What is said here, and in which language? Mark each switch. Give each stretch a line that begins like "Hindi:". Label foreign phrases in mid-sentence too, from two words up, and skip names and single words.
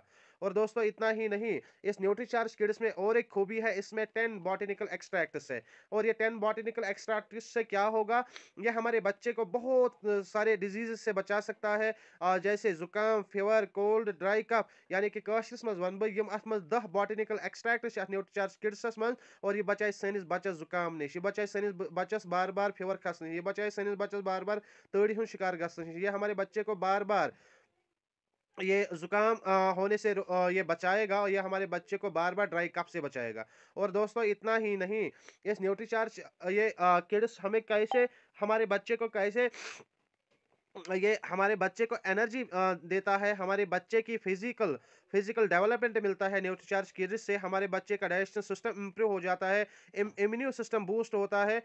Hindi: और दोस्तों इतना ही नहीं, इस न्यूट्रीचार्ज किड्स में और एक खूबी है, इसमें 10
English: botanical extracts
Hindi: है। और ये 10
English: botanical extracts
Hindi: से क्या होगा, ये हमारे बच्चे को बहुत सारे डिजीज़ से बचा सकता है, जैसे ज़ुकाम, फीवर, कोल्ड,
English: dry cough,
Hindi: यानी कि
Kashmiri: काशिस मज़ वनबो यम अथ मज़ 10 बॉटेनिकल एक्सट्रैक्ट्स छ अथ न्यूट्रीचार्ज किड्सस मज़, और ये बचाए सैनिस बच्चस ज़ुकाम निश, ये बचाए सैनिस बच्चस बार-बार फीवर खसने, ये बचाए सैनिस बच्चस बार-बार तड़ी हुंद शिकार गसने निश,
Hindi: ये हमारे बच्चे को बार-बार ये ज़ुकाम होने से ये बचाएगा, और ये हमारे बच्चे को बार-बार
English: dry cough
Hindi: से बचाएगा। और दोस्तों इतना ही नहीं, इस न्यूट्रीचार्ज ये किड्स हमें कैसे, हमारे बच्चे को कैसे, ये हमारे बच्चे को एनर्जी देता है, हमारे बच्चे की
English: physical physical development
Hindi: मिलता है न्यूट्रीचार्ज की, जिससे हमारे बच्चे का
English: digestion system
Hindi: इंप्रूव हो जाता है,
English: immune system
Hindi: बूस्ट होता है।